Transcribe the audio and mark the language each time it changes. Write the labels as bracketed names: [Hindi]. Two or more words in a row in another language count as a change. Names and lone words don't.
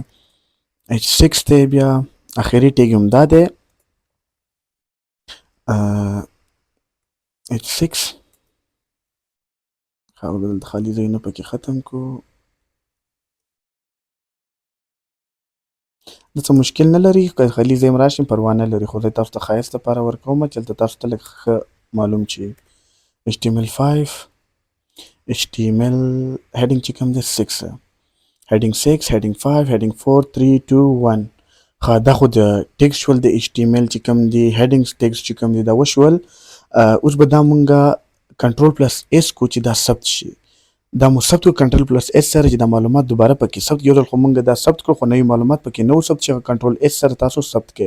[Pashto] H6 دی بیا اخري ټیک هم دا دی H6. دلته خالي ځایونه پکې ختم کو. د څه مشکل نه لري که خالي ځای هم راشي پروا نه لري خو زه تاسو ته ښایست لپاره ورکوم چې هلته تاسو ته لږ ښه معلوم شي. [English] HTML5 HTML heading [Pashto] چې کوم دی [English] 6 heading 6 heading 5 heading 4 3 2 1. [Pashto] ښه دا خو د ټیکس شول د HTML چې کوم دی headings ټیکس چې کوم دی دا وشول. اوس به دا مونږه [English] control plus S [Pashto] کو چې دا ثبت شي. دا مو ثبت کو [English] control plus S [Pashto] سره چې دا معلومات دوباره پکې ثبت یو ځل خو مونږ دا ثبت کړو خو نوي معلومات پکې نه و ثبت چې [English] control S [Pashto] سره تاسو ثبت کړئ.